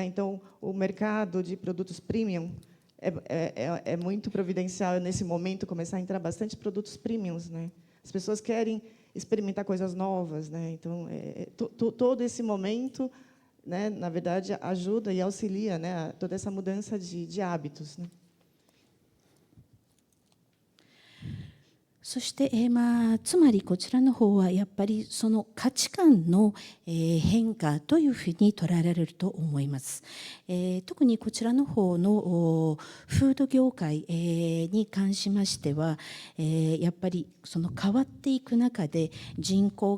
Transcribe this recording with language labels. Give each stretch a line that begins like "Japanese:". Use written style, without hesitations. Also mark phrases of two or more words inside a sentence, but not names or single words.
Portuguese: Então, o mercado de produtos premium é muito providencial nesse momento começar a entrar bastante produtos premiums, né? As pessoas querem experimentar coisas novas, né? Então, todo esse momento, né, na verdade, ajuda e auxilia, né, toda essa mudança de hábitos, né?
Japanese: そして、つまりこちらの方はやっぱりその価値観の、変化というふうに捉えられると思います。特にこちらの方のフード業界、に関しましては、やっぱりその変わっていく中で人口